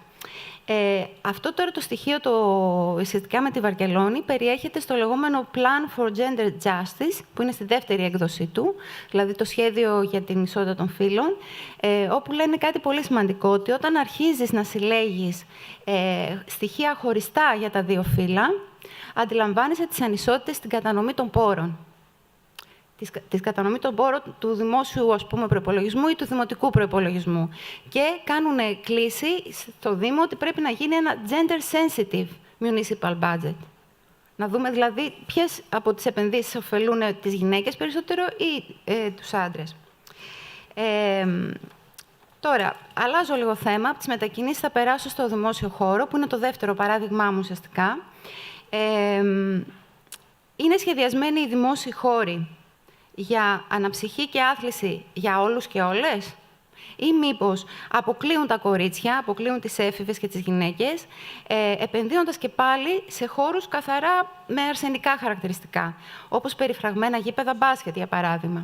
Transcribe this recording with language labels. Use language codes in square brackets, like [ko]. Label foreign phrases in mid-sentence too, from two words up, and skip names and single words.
[el] Αυτό τώρα το στοιχείο σχετικά με τη Βαρκελόνη περιέχεται στο λεγόμενο Plan for Gender Justice, που είναι στη δεύτερη έκδοσή του, δηλαδή το σχέδιο για την ισότητα των φύλων, όπου λένε κάτι πολύ σημαντικό, ότι όταν αρχίζεις να συλλέγεις στοιχεία χωριστά για τα δύο φύλα, αντιλαμβάνεσαι τις ανισότητες στην κατανομή των πόρων. Της κατανομή των πόρων του δημόσιου, ας πούμε, προϋπολογισμού ή του δημοτικού προϋπολογισμού. Και κάνουν κλίση στο Δήμο ότι πρέπει να γίνει ένα [en] gender-sensitive municipal budget. [el] Να δούμε δηλαδή ποιες από τις επενδύσεις ωφελούν τις γυναίκες περισσότερο ή τους άντρες. Τώρα, αλλάζω λίγο θέμα. Από τις μετακινήσεις θα περάσω στο δημόσιο χώρο, που είναι το δεύτερο παράδειγμά μου ουσιαστικά. Είναι σχεδιασμένοι οι δημόσιοι χώροι για αναψυχή και άθληση για όλους και όλες, ή μήπως αποκλείουν τα κορίτσια, αποκλείουν τις έφηβες και τις γυναίκες, επενδύοντας και πάλι σε χώρους καθαρά με αρσενικά χαρακτηριστικά, όπως περιφραγμένα γήπεδα μπάσκετ, για παράδειγμα.